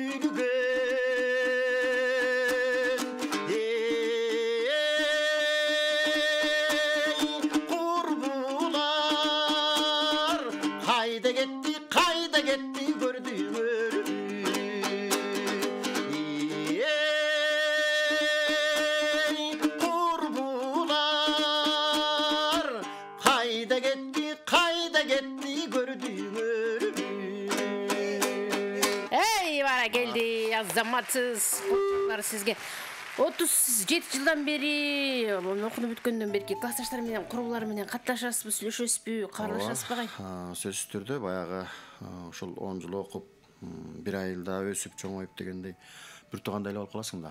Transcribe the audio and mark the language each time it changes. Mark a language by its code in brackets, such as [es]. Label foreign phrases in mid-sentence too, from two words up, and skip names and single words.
[kk] күлген құрбылар қайда кетті көрді құрбылар қайда кетті көрді [ky] Эй, бара келди, азаматсыз. [kk] Құттықтар сізге. [ky] 37 жылдан бери, оқуны бүткөндөн берки классташтар менен, курбулар менен катташасызбы, сүйлөшөсүзбү, каарлашасызбы кай? Сөзсүз түрдө баягы ошол 10 жыл окуп, бир айылда өсүп чоңоюп дегендей бир туугандай эле болуп каласың да.